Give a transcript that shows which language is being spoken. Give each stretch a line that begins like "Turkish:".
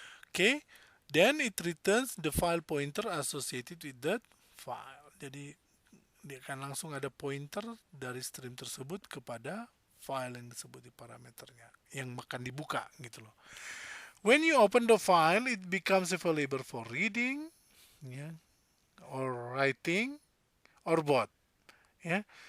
English: Oke, then it returns the file pointer associated with that file.
Indonesian: Jadi dia akan langsung ada pointer dari stream tersebut kepada file yang disebut di parameternya yang akan dibuka gitu loh.
English: When you open the file, it becomes available for reading ya, or writing or both ya.